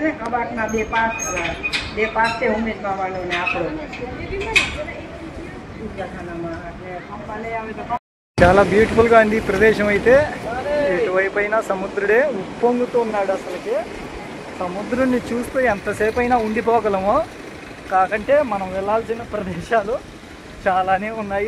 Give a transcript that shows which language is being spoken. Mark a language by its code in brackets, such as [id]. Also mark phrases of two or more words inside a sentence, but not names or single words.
[gu] ને કબાટના બે પાસ છે ઉમેદમાં વાળો ને આપણો [te] చాలా బ్యూటిఫుల్ గా ఉంది ఈ ప్రదేశం అయితే. ఇటువైపు అయినా సముద్రుడే ఉప్పొంగుతూ ఉన్నాడు. అసలుకి సముద్రుడిని చూస్తూ ఎంతసేపు అయినా ఉండిపోగలము. కాకంటే మనం వెళ్ళాల్సిన ప్రదేశాలు చాలానే ఉన్నాయి.